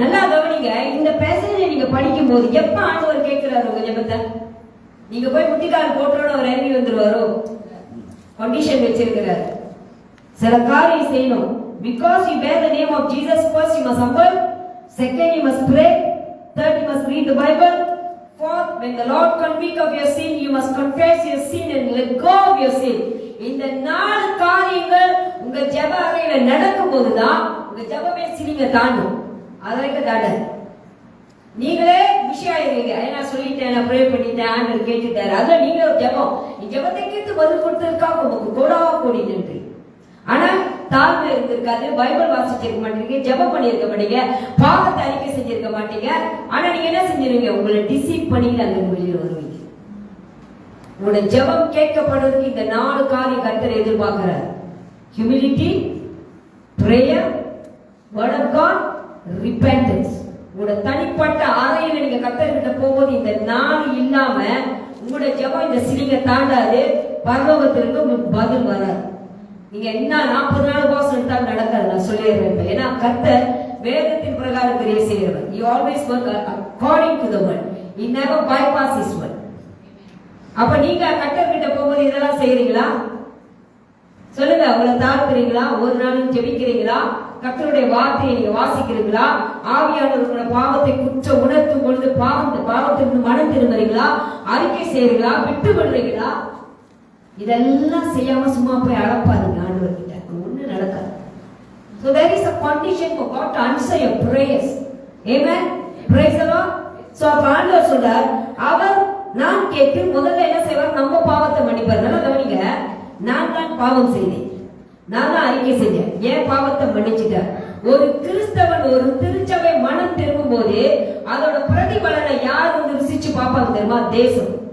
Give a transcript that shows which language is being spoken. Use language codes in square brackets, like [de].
[ta] நல்லா கவனிங்க, இந்த பேசேஜை நீங்க படிக்கும் போது எப்ப ஆண்டவர் கேட்கிறாரு உங்க ஜெபத்தை? நீங்க போய் முட்டிக்கால் போட்டோட அவர் இறங்கி வந்துருவாரோ? கண்டிஷன் வச்சிருக்கிறார், சில காரியம் செய்யணும். [en] Because you bear the name of Jesus, first you must humble, second you must pray, third you must read the Bible, fourth when the Lord convict of your sin you must confess your sin and let go of your sin. [ta] இந்த 4 காரியங்கள் உங்க ஜெப அறையில நடக்கும்போது தான் உங்க ஜெபமே சிலிங்க தாண்டும். அதற்கு தாண்ட நீங்களே விஷயம் ஆயிருவீங்க. நான் சொல்லிட்டேன், நான் ப்ரே பண்ணிட்டேன், ஆண்டவர் கேட்டுட்டாரு. அதுல நீங்க ஒரு ஜெபம், நீ ஜெபத்தை கேட்டு பதில் கொடுத்ததுக்காக உங்களுக்கு கோடாவா கோடி நன்றி. ஆனா தாழ்மை இருந்திருக்காது, பைபிள் வாசிச்சிருக்க மாட்டீங்க, ஜெபம் பண்ணிருக்க மாட்டீங்க, பாவத்தை அறிக்கை செஞ்சிருக்க மாட்டீங்க. ஆனா நீங்க என்ன செஞ்சிருவீங்க? உங்களை டிசீவ் பண்ணிட்டு அந்த வெளியில வருவீங்க. உங்களோட ஜெபம் கேட்கப்படுறதுக்கு இந்த 4 காரியம் கர்த்தர் எதிர்பார்க்கிறார். [en] Humility, prayer, word of God, repentance. [ta] உங்களோட தனிப்பட்ட அறையில நீங்க கர்த்தர்கிட்ட போகும்போது இந்த 4 இல்லாம உங்களோட ஜெபம் இந்த சிலிங்க தாண்டாது, பரலோகத்திற்கு உங்களுக்கு பதில் வராது. நீங்க என்ன 40 நாள் உபவாசம் எடுத்தாலும் நடக்காது. நான் சொல்லிடுறேன், ஏன்னா கர்த்தர் வேதத்தின் பிரகாரம் கிரியை செய்கிறவர். [en] He always work according to the word. He never bypass his word. [ta] அப்ப நீங்க கர்த்தர் கிட்ட போகும்போது இதெல்லாம் செய்யறீங்களா? சொல்லுங்க, உங்களை தாழ்த்துறீங்களா? ஒரு நாளும் ஜெபிக்கிறீங்களா? கர்த்தருடைய வார்த்தையை நீங்க வாசிக்கிறீங்களா? ஆவியானவர்களோட பாவத்தை குற்ற உணர்த்தும் பொழுது பாவத்திற்கு மனம் திரும்புறீங்களா? அறிக்கை செய்றீங்களா? விட்டு விடுறீங்களா? இதெல்லாம் செய்யாம சும்மா போய் அழப்பாருங்க ஆண்டவர் கிட்ட, ஒண்ணு நடக்காது. [en] So there is a condition for God to answer your prayers. Amen. Praise the Lord. [ta] So ஆண்டவர் சொல்றார், அவர் நான் கேட்டு முதல்ல என்ன செய்வார்? நம்ம பாவத்தை மன்னிப்பார். நல்லா கவனிங்க, நான் தான் பாவம் செய்தேன், நான் தான் அறிக்கை செஞ்சேன், ஏன் பாவத்தை மன்னிச்சுட்டேன். ஒரு கிறிஸ்தவன் ஒரு திருச்சபை மனம் திரும்பும் போது அதோட பிரதிபலனை யார் வந்து ருசிச்சு பார்ப்பாங்க தெரியுமா? தேசம்.